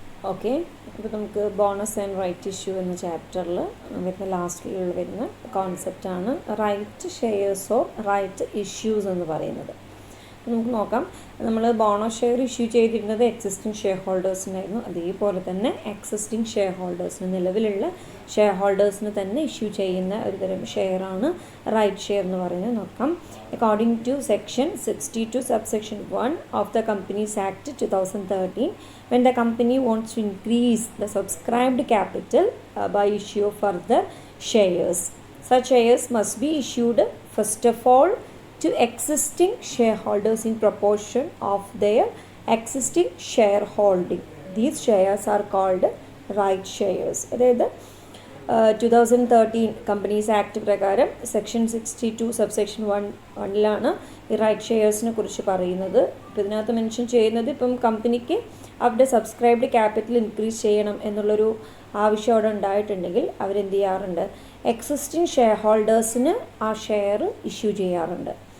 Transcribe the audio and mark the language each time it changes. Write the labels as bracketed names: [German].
[Malayalam] Okay, അപ്പോൾ നമുക്ക് bonus and right issue എന്ന ചാപ്റ്ററിൽ വരുന്ന ലാസ്റ്റിലുള്ള വരുന്ന കോൺസെപ്റ്റാണ് right shares or right issues എന്ന് പറയുന്നത്. നമുക്ക് നോക്കാം. നമ്മൾ ബോണസ് ഷെയർ ഇഷ്യൂ ചെയ്തിരുന്നത് എക്സിസ്റ്റിംഗ് ഷെയർ ഹോൾഡേഴ്സിനായിരുന്നു. അതേപോലെ തന്നെ എക്സിസ്റ്റിംഗ് ഷെയർ ഹോൾഡേഴ്സിന്, നിലവിലുള്ള ഷെയർ ഹോൾഡേഴ്സിന് തന്നെ ഇഷ്യൂ ചെയ്യുന്ന ഒരു തരം ഷെയറാണ് റൈറ്റ് ഷെയർ എന്ന് പറയുന്നത്. നോക്കാം. [English] According to section 62 subsection 1 of the Companies Act 2013, when the company wants to increase the subscribed capital by issue of further shares, such shares must be issued first of all to existing shareholders in proportion of their existing shareholding. These shares are called right shares. [Malayalam] അതായത് 2013 companies act പ്രകാരം section 62 subsection 1 ഈ right ഷെയർസിനെ കുറിച്ച് പറയുന്നത്. ഇപ്പം ഇതിനകത്ത് mention ചെയ്യുന്നത്, ഇപ്പം കമ്പനിക്ക് അവരുടെ സബ്സ്ക്രൈബ്ഡ് ക്യാപിറ്റൽ ഇൻക്രീസ് ചെയ്യണം എന്നുള്ളൊരു ആവശ്യം അവിടെ ഉണ്ടായിട്ടുണ്ടെങ്കിൽ അവരെന്ത് ചെയ്യാറുണ്ട്, എക്സിസ്റ്റിംഗ് ഷെയർ ഹോൾഡേഴ്സിന് ആ ഷെയർ ഇഷ്യൂ ചെയ്യാറുണ്ട്.